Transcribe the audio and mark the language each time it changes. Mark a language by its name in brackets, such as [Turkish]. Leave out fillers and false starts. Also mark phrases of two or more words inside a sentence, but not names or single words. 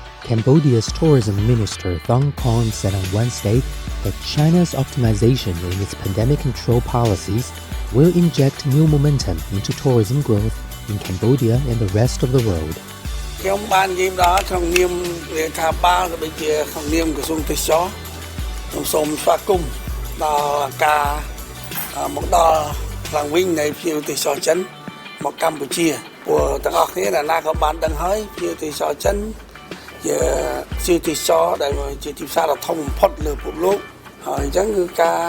[English] Cambodia's tourism minister Thong Kon said on Wednesday that China's optimization in its pandemic control policies will inject new momentum into tourism growth in Cambodia and the rest of the world. [Khmer] ខ្ញុំបាននិយាយដល់ក្នុងនាមរដ្ឋាភិបាលក៏ដូចជាក្នុងនាមក្រសួងទេសចរខ្ញុំសូមស្វាគមន៍ដល់ការមកដល់ឡើងវិញនៃភ្ញៀវទេសចរចិនមកកម្ពុជាព្រោះទាំង អស់គ្នាអ្នកណាក៏បានដឹងហើយភ្ញៀវទេសចរចិនជាភ្ញៀវទេសចរដែលជាទីផ្សារដ៏ធំបំផុតលើពិភពលោកហើយអញ្ចឹងគឺការ